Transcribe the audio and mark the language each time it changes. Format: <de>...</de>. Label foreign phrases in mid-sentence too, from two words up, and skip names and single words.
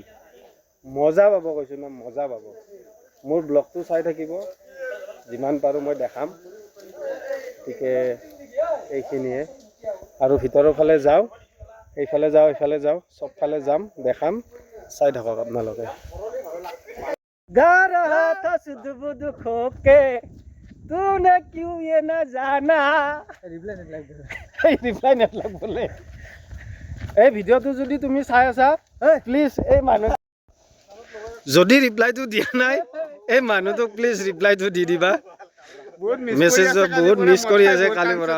<as>মজা পাব, কৈছোঁ না, মজা পাব। মোৰ ব্লগটো চাই থাকিব, যিমান পাৰোঁ মই দেখাম। গতিকে এইখিনিয়ে, আৰু ভিতৰৰ ফালে যাওঁ, এইফালে যাওঁ, এইফালে যাওঁ, চবফালে যাম, দেখাম, চাই থাকক আপোনালোকে।</as> <hi>घर था सुध बुध खोके तूने क्यों ये न जाना</hi> <as>ৰিপ্লাই নেলাগ বোলে। এই ভিডিঅ'টো যদি তুমি চাই আছা, প্লিজ এই মানুহ যদি ৰিপ্লাইটো দিয়া নাই, এই মানুহটোক প্লিজ ৰিপ্লাইটো দি দিবা। মেছেজ বহুত মিছ কৰি আছে কালিৰ পৰা।</as>